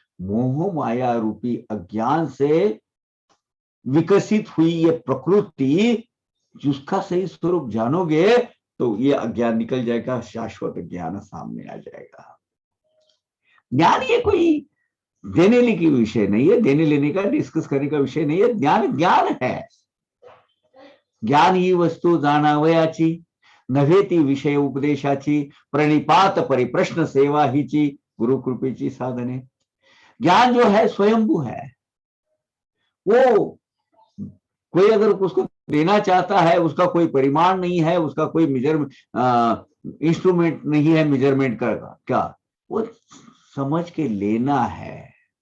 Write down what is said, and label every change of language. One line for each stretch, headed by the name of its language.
Hindi: मोह माया रूपी अज्ञान से विकसित हुई ये प्रकृति, जिसका सही स्वरूप जानोगे तो ये अज्ञान निकल जाएगा, शाश्वत ज्ञान सामने आ जाएगा। ज्ञान ये कोई देने लेने की विषय नहीं है, देने लेने का, डिस्कस करने का विषय नहीं है। ज्ञान ज्ञान है।
Marathi: ज्ञान ही वस्तू जाणावयाची, नव्हे ती विषय उपदेशाची, प्रणिपात परिप्रश्न सेवा हीची, गुरु कृपेची साधने।
Hindi: ज्ञान जो है स्वयंभू है, वो कोई अगर उसको देना चाहता है, उसका कोई परिमाण नहीं है, उसका कोई इंस्ट्रूमेंट नहीं है मेजरमेंट का, क्या वो समझ के लेना है।